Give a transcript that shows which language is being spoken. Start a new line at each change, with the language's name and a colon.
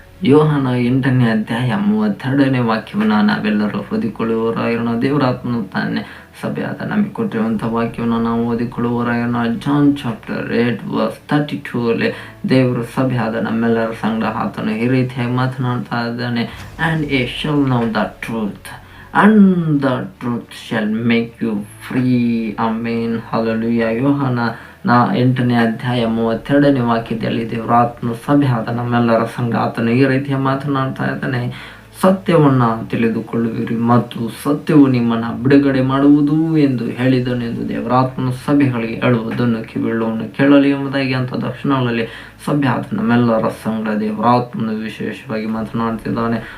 Kannada: ಯೋಹಾನ 8ನೇ ಅಧ್ಯಾಯ 32ನೇ ವಾಕ್ಯವನ್ನು ನಾವೆಲ್ಲರೂ ಓದಿಕೊಳ್ಳುವವರಾಗಿರೋಣ. ದೇವರಾತ್ಮನು ತಾನೇ ಸಭೆಯಾದ ನಮಗೆ ಕೊಟ್ಟಿರುವಂಥ ವಾಕ್ಯವನ್ನು ನಾವು ಓದಿಕೊಳ್ಳುವವರಾಗಿರೋಣ. ಜಾನ್ ಚಾಪ್ಟರ್ 8:32 ದೇವರು ಸಭೆಯಾದ ನಮ್ಮೆಲ್ಲರ ಸಂಗಡ ಆತನು ಈ ರೀತಿಯಾಗಿ ಮಾತನಾಡ್ತಾ ಇದ್ದಾನೆ.
English: And ye shall know the truth and the truth shall make you free. ಆಮೇನ್ ಹಲ್ಲೆಲೂಯಾ.
Kannada: ಯೋಹಾನ 8ನೇ ಅಧ್ಯಾಯ 32ನೇ ವಾಕ್ಯದಲ್ಲಿ ದೇವರಾತ್ಮನು ಸಭೆಯಾದ ನಮ್ಮೆಲ್ಲರ ಸಂಘ ಆತನು ಈ ರೀತಿಯ ಮಾತನಾಡ್ತಾ ಇದ್ದಾನೆ. ಸತ್ಯವನ್ನು ತಿಳಿದುಕೊಳ್ಳುವಿರಿ ಮತ್ತು ಸತ್ಯವು ನಿಮ್ಮನ್ನು ಬಿಡುಗಡೆ ಮಾಡುವುದು ಎಂದು ಹೇಳಿದನೆಂದು ದೇವರಾತ್ಮನು ಸಭೆಗಳಿಗೆ ಹೇಳುವುದನ್ನು ಕಿವಿಯುಳ್ಳವನು ಕೇಳಲಿ ಎಂಬುದಾಗಿ ಅಂತ ದಕ್ಷಿಣಗಳಲ್ಲಿ ಸಭೆಯಾದ ನಮ್ಮೆಲ್ಲರ ಸಂಘ ದೇವರಾತ್ಮನು ವಿಶೇಷವಾಗಿ ಮಾತನಾಡ್ತಿದ್ದಾನೆ.